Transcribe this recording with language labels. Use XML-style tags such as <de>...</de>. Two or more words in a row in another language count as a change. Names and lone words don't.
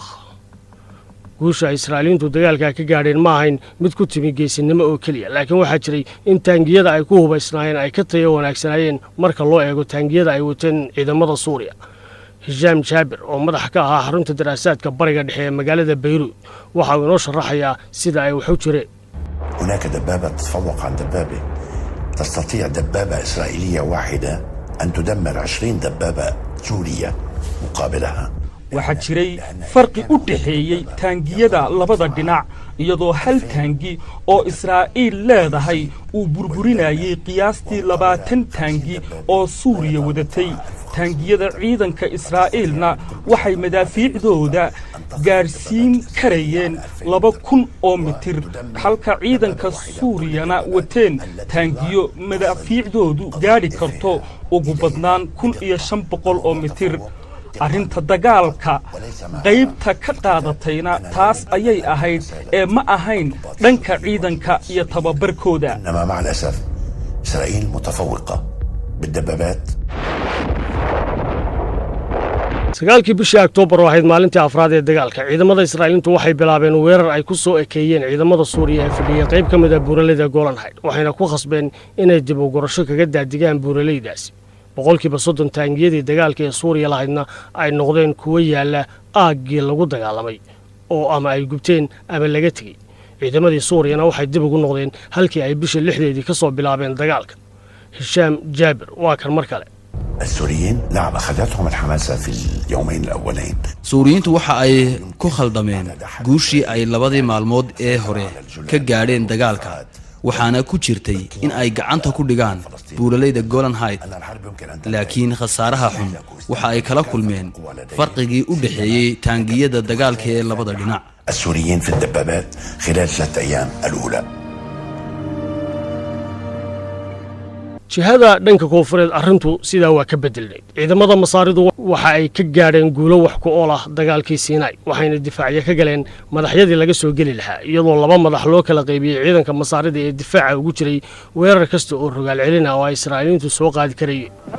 <so>guusha Israa'iiliyiintu dagaalka ka gaadheen ma ahayn mid ku timi geesinimo oo kaliya laakiin waxaa jiray in taangiyada ay ku hubaysnaayeen ay ka tayo wanaagsanayeen marka loo eego taangiyada ay wateen ciidamada Suuriya. Hisham Jabir oo madax ka ahaa xarunta daraasaadka bariga dhexe ee magaalada Beirut waxa uu inoo sharaxayaa sida ay wax u jireen.</so> <ar>هناك دبابة تتفوق عن دبابة تستطيع دبابة إسرائيلية واحدة أن تدمر 20 دبابة سورية مقابلها.</ar> <so>waxaa jiray farqi u dhaxeeyay taangiyada labada dhinac iyadoo hal taangi oo Israa'iil leedahay uu burburinayay qiyaastii 20 taangi oo Suuriya wadatay. taangiyada ciidanka Israa'iilna waxay madaafiicdooda gaarsiin karayeen 2000 oo mitir halka ciidanka Suuriyana wateen taangiyo madaafiicdoodu gaadhi karto ugu badnaan 1500 oo mitir. arrinta dagaalka qaybta ka qaadatayna taas ayay ahayd ee ma ahayn dhanka ciidanka iyo tababarkooda.</so> <ar>مع الأسف إسرائيل متفوقة بالدبابات.</ar> <so>sagaalkii bishii Oktoobar waxay maalintii afraad ee dagaalka ciidamada Israa'iiliintu waxay bilaabeen weerar ay ku soo ekeeyeen ciidamada Suuriya ee fadhiya qayb ka mid ah buuraleyda Golan Heights waxayna ku khasbeen inay dib u gurasho kaga daadigaan buuraleydaasi. 30% taangiyadii dagaalka ee Suuriya lahaydna ay noqdeen kuwa yaala aaggii lagu dagaalamay oo ama ay gubteen ama laga tagay. ciidamadii Suuriyana waxay dib ugu noqdeen halkii ay bishii 6deedii ka soo bilaabeen dagaalka. Hisham Jabir waa kan mar kale.</so> <ar>السوريين نعم أخذتهم الحماسة في اليومين الأولين.</ar> <so>Suuriyiintu waxa ay ku khaldameen guushii ay labadii maalmood ee hore ka gaadheen dagaalka waxaana ku jirtay in ay gacanta ku dhigaan buuralayda Golan Heights laakiin khasaaraha xun waxa ay kala kulmeen farqigii u dhaxeeyay taangiyada dagaalka ee labada dhinac</so> <ar>السوريين في الدبابات خلال 3 أيام الأولى.</ar> <so>jihada dhanka koonfureed arrintu sidaa waa ka bedelnayd ciidamada masaaridu waxa ay ka gaadheen guulo wax ku ool ah dagaalkii Siinay waxayna difaacyo ka galeen madaxyadii laga soo geli lahaa iyadoo laba madax loo kala qaybiyay ciidanka masaarida ee difaaca ugu jiray weerar kasta oo rogaal celina oo ay Israa'iiliintu soo qaadi karayeen</so>